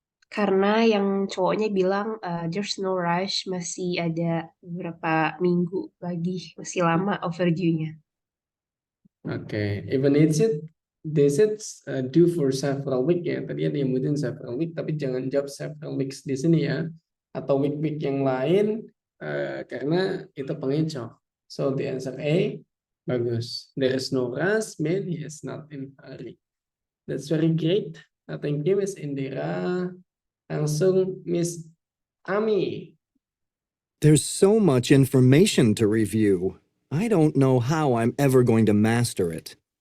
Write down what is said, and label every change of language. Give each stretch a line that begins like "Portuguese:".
Indonesian: Karena yang cowoknya bilang
English: there's no rush,
Indonesian: masih ada beberapa minggu lagi, masih lama overdue-nya.
English: Oke, even it's it, this is due for several weeks ya.
Indonesian: Tadi ada yang nyebutin several weeks, tapi jangan jawab several weeks di sini ya. Atau week-week yang lain, karena itu pengecoh.
English: So the answer A,
Indonesian: bagus.
English: There is no rush, mean he is not in a hurry. That's very great. Thank you, Miss Indira.
Indonesian: Langsung
English: Miss Ami. There's so much information to review. I don't know how I'm ever going to master it.